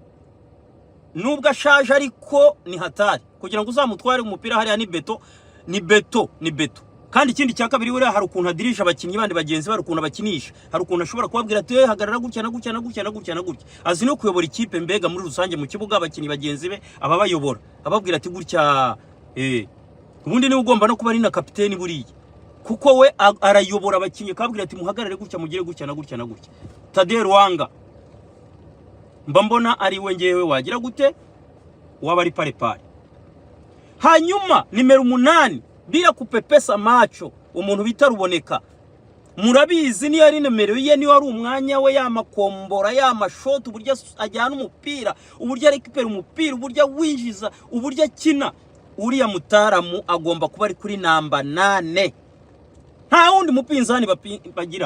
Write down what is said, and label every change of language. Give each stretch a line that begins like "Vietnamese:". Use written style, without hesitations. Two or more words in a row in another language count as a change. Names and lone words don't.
Kinyarwanda: nubwo ashaje ariko ni hatari kugira ngo uzamutware umupira hariya ni beto kandi ikindi cya kabiri uriya hari ukuntu adirisha abakinnyi bandi bagenzi bari ukuntu abakinisha hari ukuntu ashobora kubabwira ati hagarara gutya na gutya azi no kuyobora ikipe mbega muri rusange mu kibuga abakinnyi bagenzi be ababayobora ababwira ati gutya ubundi ni ugomba no kuba ari na kapiteni buriye kuko we arayobora abakinnyi kababwira ati muhagarare gutya mugire gutya na gutya Tade Ruhanga mbona ari we ngewe wagira gute waba ari pare hanyuma nimero 8
Swahili: bila kupepesa macho
Kinyarwanda: umuntu bita Ruboneka murabizi ni yari nimero ye ni wari umwanya we yamakombora yamashot uburyo ajyana umupira uburyo rekipera umupira uburyo winjiza uburyo kina uriya mutaramu agomba kuba ari kuri namba 8 nta wundi mupinzani bagira.